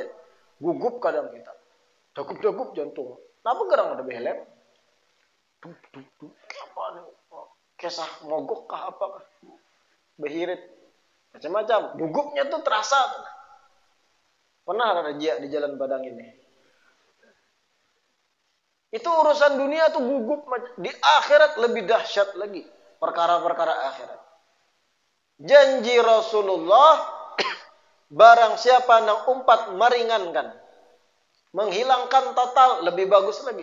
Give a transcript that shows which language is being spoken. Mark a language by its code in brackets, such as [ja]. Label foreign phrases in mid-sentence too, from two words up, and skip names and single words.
[id] Gugup kadang kita. Degup jantung. Kenapa gerang ada helm? Apa nih? Kisah mogok kah apa kah? Behirit. Macam-macam. Gugupnya tuh terasa. Pernah rajia di Jalan Padang ini. Itu urusan dunia tuh gugup. Di akhirat lebih dahsyat lagi. Perkara-perkara akhirat. Janji Rasulullah, barang siapa yang umpat meringankan, menghilangkan total, lebih bagus lagi.